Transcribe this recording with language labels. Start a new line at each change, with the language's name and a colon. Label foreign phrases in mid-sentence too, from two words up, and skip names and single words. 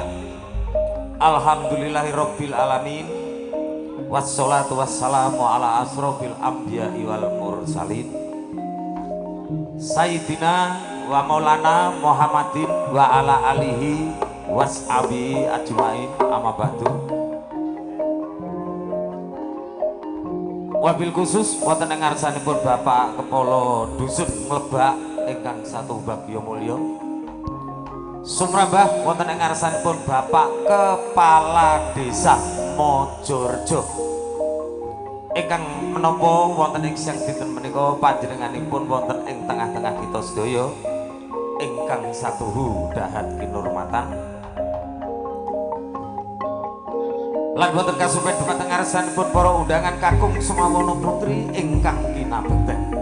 Arabic: الحمد لله رب العالمين. والصلاة والسلام على أشرف الأنبياء والمرسلين. سيدنا ومولانا محمد وعلى آله وصحبه أجمعين، أما بعد. وبالخصوص
Javanese: wonten ing ngarsanipun Bapak Kepala Dusun Mlebak ingkang satu bagya mulya. Sumrambah wonten ing ngarsanipun Bapak Kepala Desa Mojorejo ingkang menapa wonten ing siang dinten menika panjenenganipun wonten ing tengah-tengah kita sedaya ingkang satuhu dahat kinurmatan lan wonten kasupen dumateng ngarsanipun para undangan kakung semawana putri ingkang kinabekten.